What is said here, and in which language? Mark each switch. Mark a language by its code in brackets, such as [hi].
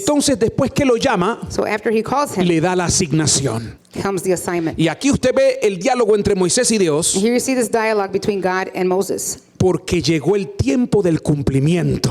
[es] Entonces, después que lo llama, [en] So after he calls him, [es] le da la asignación. [en] comes the assignment. [es] Y aquí usted ve el diálogo entre Moisés y Dios. [en] And here you see this dialogue between God and Moses. [es] porque llegó el tiempo del cumplimiento.